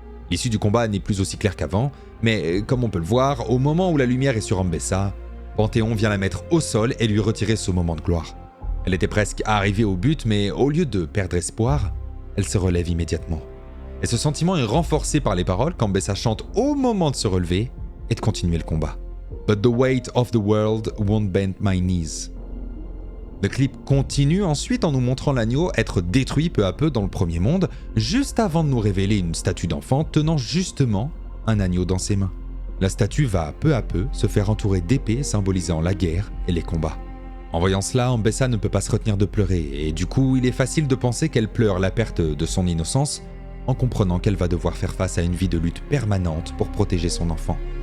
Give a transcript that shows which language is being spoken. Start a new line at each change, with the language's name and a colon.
French: L'issue du combat n'est plus aussi claire qu'avant, mais comme on peut le voir, au moment où la lumière est sur Ambessa, Panthéon vient la mettre au sol et lui retirer ce moment de gloire. Elle était presque arrivée au but, mais au lieu de perdre espoir, elle se relève immédiatement. Et ce sentiment est renforcé par les paroles qu'Ambessa chante au moment de se relever et de continuer le combat.
English: But the weight of the world won't bend my knees.
French: Le clip continue ensuite en nous montrant l'agneau être détruit peu à peu dans le premier monde, juste avant de nous révéler une statue d'enfant tenant justement un agneau dans ses mains. La statue va peu à peu se faire entourer d'épées symbolisant la guerre et les combats. En voyant cela, Ambessa ne peut pas se retenir de pleurer, et du coup, il est facile de penser qu'elle pleure la perte de son innocence, en comprenant qu'elle va devoir faire face à une vie de lutte permanente pour protéger son enfant.